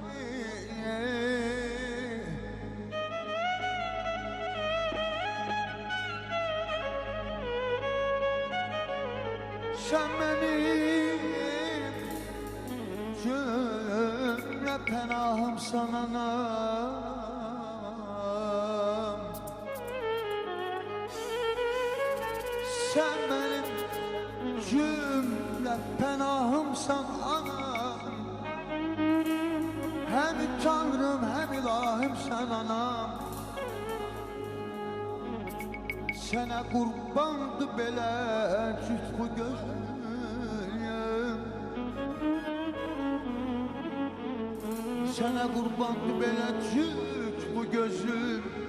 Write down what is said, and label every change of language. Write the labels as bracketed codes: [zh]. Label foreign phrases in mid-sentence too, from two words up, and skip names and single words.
[tr] Sen benim cümle pənahımsan anam. Sen benim cümle pənahımsan anam. Hem Tanrım hem ilahim sen anam. [az] Sənə qurbandı belə cüt bu gözüm. Sənə qurbandı belə cüt bu gözüm.